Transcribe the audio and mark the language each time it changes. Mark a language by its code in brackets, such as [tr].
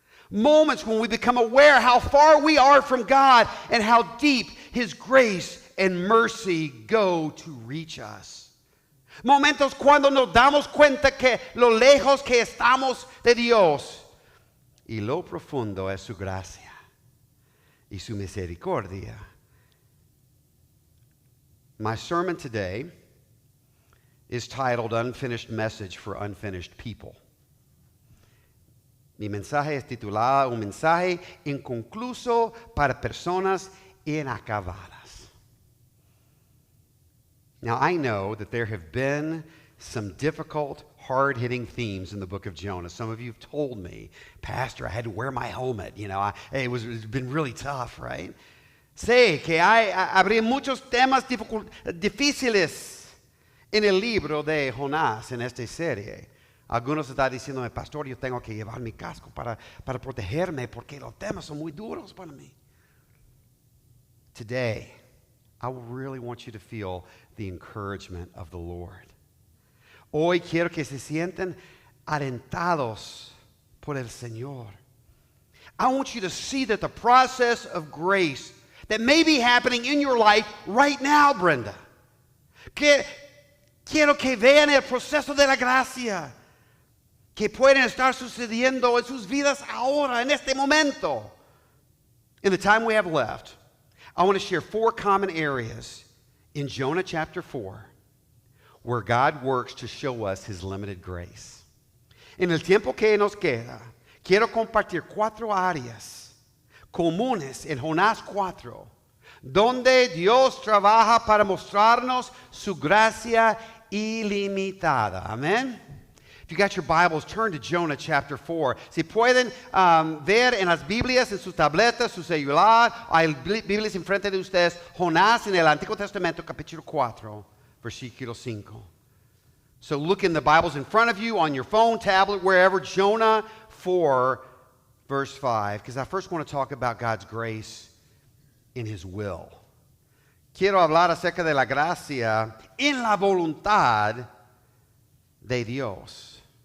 [en] Moments when we become aware how far we are from God and how deep his grace and mercy go to reach us. [es] Momentos cuando nos damos cuenta que lo lejos que estamos de Dios y lo profundo es su gracia y su misericordia. [en] My sermon today is titled Unfinished Message for Unfinished People. [es] Mi mensaje es titulado Un mensaje inconcluso para personas inacabadas. [en] Now, I know that there have been some difficult, hard-hitting themes in the book of Jonah. Some of you have told me, Pastor, I had to wear my helmet. It's been really tough, right? [es] Sé que habría muchos temas difíciles en el libro de Jonás en esta serie. Algunos están diciendo, Pastor, yo tengo que llevar mi casco para protegerme porque los temas son muy duros para mí. [en] Today, I really want you to feel the encouragement of the Lord. [es] Hoy quiero que se sientan alentados por el Señor. [en] I want you to see that the process of grace that may be happening in your life right now, Brenda. [es] Quiero que vean el proceso de la gracia que pueden estar sucediendo en sus vidas ahora, en este momento. [en] In the time we have left, I want to share 4 common areas in Jonah chapter 4 where God works to show us his limited grace. [es] En el tiempo que nos queda, quiero compartir 4 áreas comunes en Jonás 4, donde Dios trabaja para mostrarnos su gracia ilimitada. Amén. [en] If you got your Bibles, turn to Jonah chapter 4. [es] Si pueden ver en las Biblias, en sus tabletas, su celular, hay Biblias enfrente de ustedes, Jonás en el Antiguo Testamento, capítulo 4, versículo 5. [en] So look in the Bibles in front of you, on your phone, tablet, wherever, Jonah 4, verse 5, because I first want to talk about God's grace in his will. [es] Quiero hablar acerca de la gracia en la voluntad de Dios.